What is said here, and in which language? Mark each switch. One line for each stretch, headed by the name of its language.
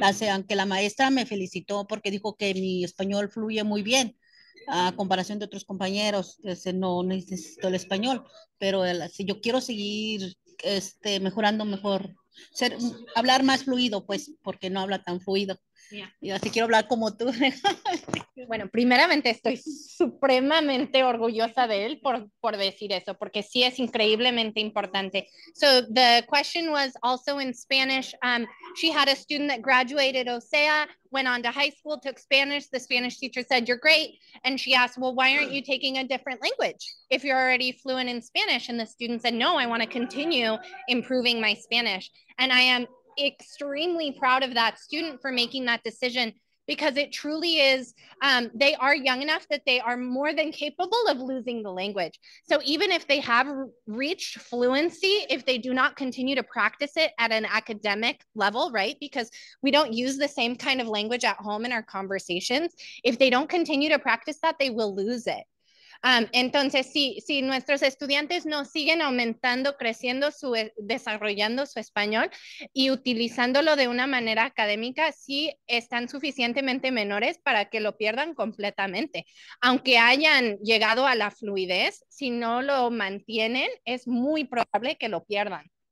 Spanish: Aunque la maestra me felicitó porque dijo que mi español fluye muy bien a comparación de otros compañeros, no necesito el español, pero si yo quiero seguir mejorando mejor, hablar más fluido, pues, porque no habla tan fluido.
English: Yeah.
Spanish: Y así quiero hablar como tú. Bueno, primeramente estoy supremamente orgullosa de él por decir eso, porque sí es increíblemente importante.
English: So the question was also in Spanish. She had a student that graduated OSEA, went on to high school, took Spanish. The Spanish teacher said, "You're great." And she asked, well, why aren't you taking a different language if you're already fluent in Spanish? And the student said, no, I want to continue improving my Spanish. And I am extremely proud of that student for making that decision, because it truly is, they are young enough that they are more than capable of losing the language. So even if they have reached fluency, if they do not continue to practice it at an academic level, right? Because we don't use the same kind of language at home in our conversations. If they don't continue to practice that, they will lose it.
Spanish: Entonces, si nuestros estudiantes no siguen aumentando, creciendo, desarrollando su español y utilizándolo de una manera académica, sí están suficientemente menores para que lo pierdan completamente. Aunque hayan llegado a la fluidez, si no lo mantienen, es muy probable que lo pierdan.